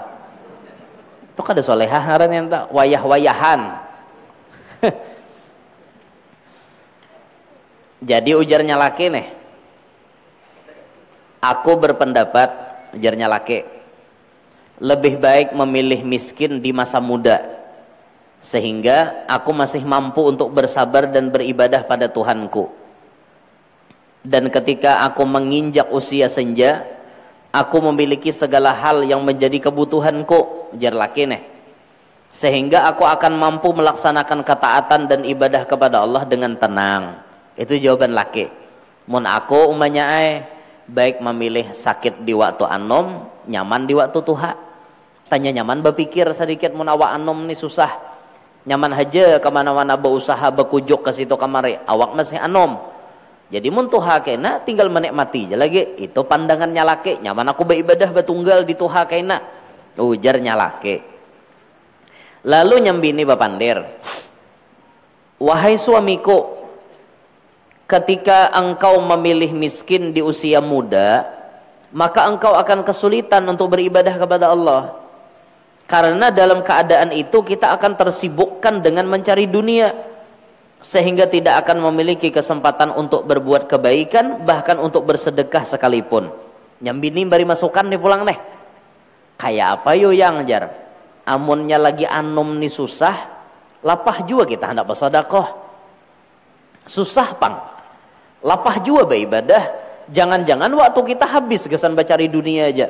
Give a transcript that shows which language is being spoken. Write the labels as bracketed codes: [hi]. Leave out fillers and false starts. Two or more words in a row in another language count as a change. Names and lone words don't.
[bjn] Itu kada solehah ngaran yang tak wayah-wayahan. [id] Jadi [bjn] ujarnya laki nih, [id] aku berpendapat, [bjn] ujarnya laki, [id] lebih baik memilih miskin di masa muda, sehingga aku masih mampu untuk bersabar dan beribadah pada Tuhanku. Dan ketika aku menginjak usia senja, aku memiliki segala hal yang menjadi kebutuhanku, [bjn] ujar laki nih, [id] sehingga aku akan mampu melaksanakan ketaatan dan ibadah kepada Allah dengan tenang. [bjn] Itu jawaban laki. Mun aku umanya baik memilih sakit di waktu anom, nyaman di waktu tuha. Tanya nyaman berpikir sedikit, mun awak anom nih susah, nyaman aja kemana-mana berusaha berkujuk ke situ kamari, awak masih anom. Jadi mun tuha kena tinggal menikmati aja lagi. Itu pandangannya laki. Nyaman aku beribadah betunggal di tuha kena, ujarnya laki. Lalu nyambini bapandir, [id] wahai suamiku, ketika engkau memilih miskin di usia muda, maka engkau akan kesulitan untuk beribadah kepada Allah. Karena dalam keadaan itu kita akan tersibukkan dengan mencari dunia, sehingga tidak akan memiliki kesempatan untuk berbuat kebaikan, bahkan untuk bersedekah sekalipun. [bjn] Nyambini bari masukan nih pulang nih. Kayak apa yo yang jar? Amunnya lagi anom nih susah, lapah juga kita hendak bersedekah. Susah pang. Lapah juga beribadah. Jangan-jangan waktu kita habis kesan bacari dunia aja.